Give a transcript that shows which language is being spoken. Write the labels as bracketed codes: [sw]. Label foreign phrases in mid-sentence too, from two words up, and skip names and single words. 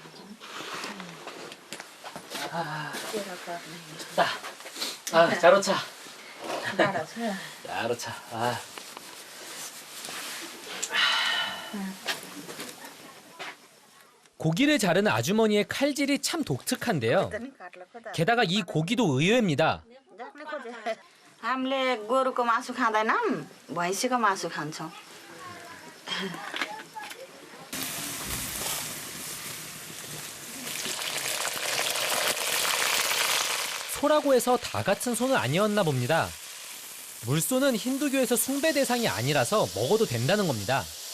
[ko] 춥다. [ne] जाडो छ. जाडो छ. [ko] 고기를 자르는 아주머니의 칼질이 참 독특한데요. 게다가 이 고기도 의외입니다. [ne] हामीले गोरुको मासु खाँदैनौँ भैँसीको मासु खान्छौँ [ko] 소라고 해서 다 같은 소는 아니었나 봅니다. 물소는 힌두교에서 숭배 대상이 아니라서 먹어도 된다는 겁니다.